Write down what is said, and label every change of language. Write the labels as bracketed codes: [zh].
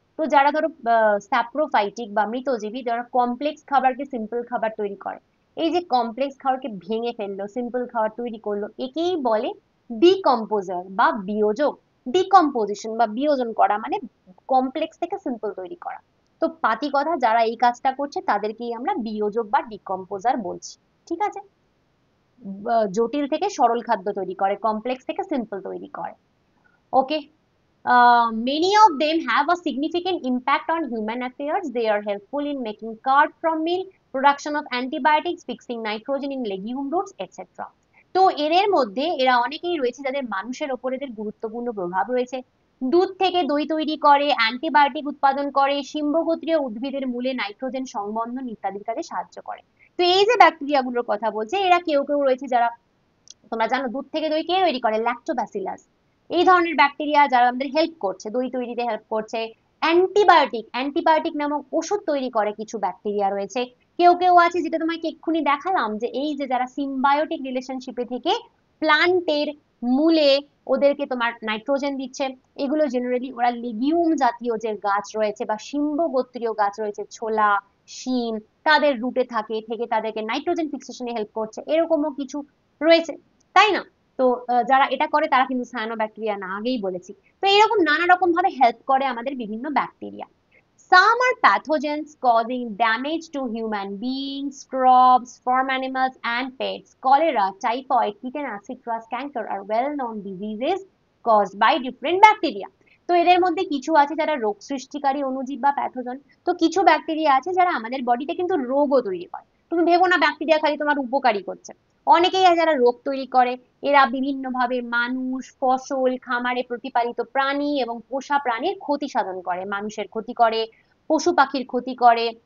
[bn] তো যারা ধরো স্যাপ্রোফাইটিক বা মৃতজীবী, যারা কমপ্লেক্স খাবারকে সিম্পল খাবার তৈরি করে, এই যে কমপ্লেক্স খাবারকে ভেঙে ফেললো, সিম্পল খাবার তৈরি করলো, একেই বলে ডিকম্পোজার বা বিয়োজক। ডিকম্পোজিশন বা বিয়োজন করা মানে কমপ্লেক্স থেকে সিম্পল তৈরি করা। তো পাতি কথা, যারা এই কাজটা করছে তাদেরকেই আমরা বিয়োজক বা ডিকম্পোজার বলছি। ঠিক আছে? জটিল থেকে সরল খাদ্য তৈরি করে, কমপ্লেক্স থেকে সিম্পল তৈরি করে। [en] Okay, many of them have a significant impact on human affairs. They are helpful in making curd from milk, production of antibiotics, fixing nitrogen in legume roots, etc. [bn] তো এদের মধ্যে এরা অনেকেই রয়েছে যাদের মানুষের ওপর এদের গুরুত্বপূর্ণ প্রভাব রয়েছে। দুধ থেকে দই তৈরি করে, অ্যান্টিবায়োটিক উৎপাদন করে, শিম্বগোত্রীয় উদ্ভিদের মূলে নাইট্রোজেন সংবন্ধন ইত্যাদির কাজে সাহায্য করে। তো এই যে ব্যাকটেরিয়া গুলোর কথা বলছে, এরা কেউ কেউ রয়েছে যারা, তোমরা জানো দুধ থেকে দই কে তৈরি করে? ল্যাক্টোব্যাসিলাস। এই ধরনের ব্যাকটেরিয়া যারা আমাদের হেল্প করছে, দই তৈরিতে হেল্প করছে। অ্যান্টিবায়োটিক, অ্যান্টিবায়োটিক নামক ওষুধ তৈরি করে কিছু ব্যাকটেরিয়া রয়েছে। কেউ কেউ আছে যেটা তোমাকে এক্ষুনি দেখালাম, যে এই যে যারা সিম্বায়োটিক রিলেশনশিপে থেকে প্লান্টের মূলে ওদেরকে তোমার নাইট্রোজেন দিচ্ছে। এগুলো জেনারেলি ওরা লিগিউম জাতীয় যে গাছ রয়েছে বা শিম্ব গোত্রীয় গাছ রয়েছে, ছোলা, শিম, তাদের রুটে থাকে, থেকে তাদেরকে নাইট্রোজেন ফিক্সেশনে হেল্প করছে, এরকমও কিছু রয়েছে, তাই না? তো যারা এটা করে তারা কিন্তু সায়ানোব্যাকটেরিয়া না, আগেই বলেছি। তো এরকম নানা রকম ভাবে হেল্প করে আমাদের বিভিন্ন bacteria. [en] Some are pathogens causing damage to human beings, crops, farm animals, and pets. Cholera, typhoid, tetanus, citrus, canker are well-known diseases caused by different bacteria. [bn] তো এদের মধ্যে কিছু আছে যারা রোগ সৃষ্টিকারী অণুজীব বা প্যাথোজেন, তো কিছু ব্যাকটেরিয়া আছে যারা আমাদের বডিতে কিন্তু রোগও তৈরি করে। তুমি ভেবো না ব্যাকটেরিয়া খালি তোমার উপকারী করছে, অনেকেই আছে যারা রোগ তৈরি করে। এরা বিভিন্নভাবে মানুষ, ফসল, খামারে প্রতিপালিত প্রাণী এবং পোষা প্রাণীর ক্ষতি সাধন করে, মানুষের ক্ষতি করে, পশু পাখির ক্ষতি করে।